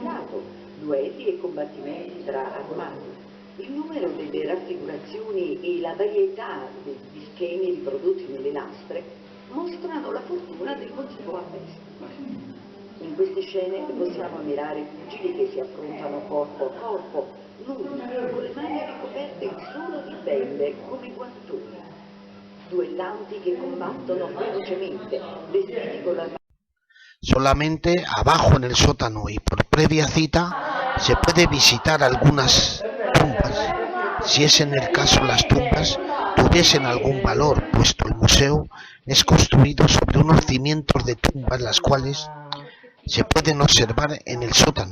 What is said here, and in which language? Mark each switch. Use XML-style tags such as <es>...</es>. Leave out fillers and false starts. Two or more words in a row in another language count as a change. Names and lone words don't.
<it>dopo, duelli e combattimenti tra armati. Il numero delle raffigurazioni e la varietà degli schemi riprodotti nelle lastre mostrano la fortuna del motivo a veste. In queste scene possiamo ammirare pugili che si affrontano corpo a corpo, nudi, con le mani ricoperte solo di pelle come guantoni. Duellanti que combattono ferocemente, vestiti con la...</it> <es>Solamente abajo en el sótano y por previa cita se puede visitar algunas tumbas, si es en el caso las tumbas tuviesen algún valor, puesto el museo es construido sobre unos cimientos de tumbas las cuales se pueden observar en el sótano.</es>